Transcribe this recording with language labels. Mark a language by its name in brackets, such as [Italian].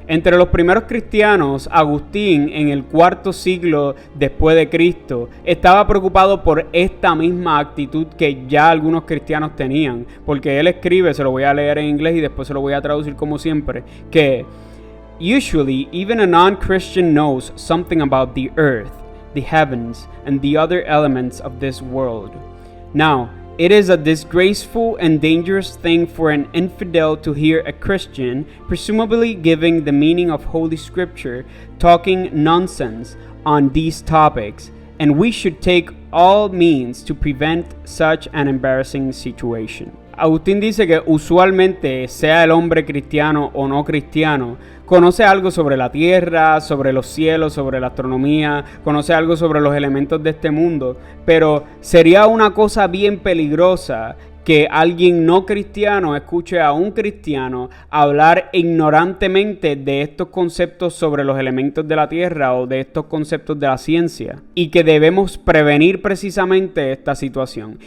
[Spanish] Entre los primeros cristianos, Agustín, en el IV siglo después de Cristo, estaba preocupado por esta misma actitud que ya algunos cristianos tenían, porque él escribe, se lo voy a leer en inglés y después se lo voy a traducir como siempre, que [English] usually even a non-Christian knows something about the earth, the heavens, and the other elements of this world. Now, it is a disgraceful and dangerous thing for an infidel to hear a Christian, presumably giving the meaning of Holy Scripture, talking nonsense on these topics, and we should take all means to prevent such an embarrassing situation. [Spanish] Agustín dice que usualmente, sea el hombre cristiano o no cristiano, conoce algo sobre la tierra, sobre los cielos, sobre la astronomía, conoce algo sobre los elementos de este mundo, pero sería una cosa bien peligrosa que alguien no cristiano escuche a un cristiano hablar ignorantemente de estos conceptos sobre los elementos de la tierra o de estos conceptos de la ciencia, y que debemos prevenir precisamente esta situación.